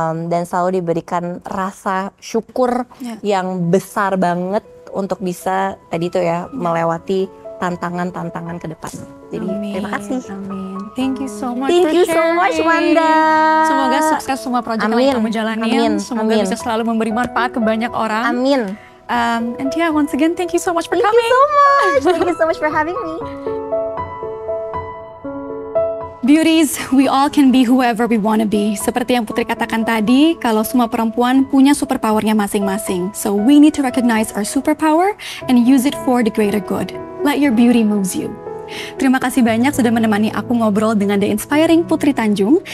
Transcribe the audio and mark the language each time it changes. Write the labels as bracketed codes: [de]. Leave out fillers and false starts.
[id] Dan selalu diberikan rasa syukur yang besar banget untuk bisa tadi tuh ya melewati tantangan-tantangan ke depan. Jadi terima kasih. [en] Amin. Thank you so much. Thank you so much, Wanda. [id] Semoga sukses semua proyek yang kamu jalanin. Semoga bisa selalu memberi manfaat ke banyak orang. Amin. [en] And yeah, once again, thank you so much for coming. Thank you so much. Thank you so much for having me. Beauties, we all can be whoever we wanna be. [id] Seperti yang Putri katakan tadi, kalau semua perempuan punya superpowernya masing-masing. [en] So we need to recognize our superpower and use it for the greater good. Let your beauty moves you. [id] Terima kasih banyak sudah menemani aku ngobrol dengan The Inspiring Putri Tanjung.